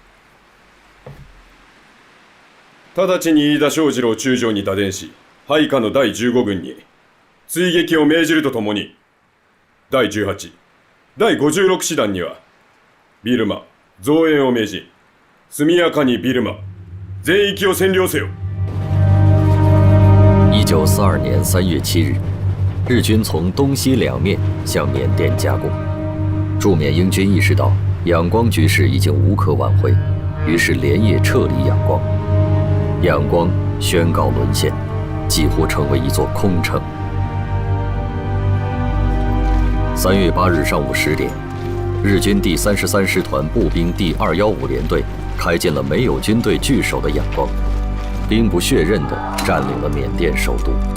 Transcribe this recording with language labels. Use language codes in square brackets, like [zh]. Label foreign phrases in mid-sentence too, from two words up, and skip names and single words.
[ja] 直ちに飯田正次郎中将に打電し、配下の第15軍に追撃を命じるとともに、第18、第56師団には、ビルマ、増援を命じ、速やかにビルマ、全域を占領せよ。 [zh] 1942年3月7日，日军从东西两面向缅甸夹攻。驻缅英军意识到仰光局势已经无可挽回，于是连夜撤离仰光。仰光宣告沦陷，几乎成为一座空城。3月8日上午10点，日军第33师团步兵第215联队开进了没有军队据守的仰光，兵不血刃地占领了缅甸首都。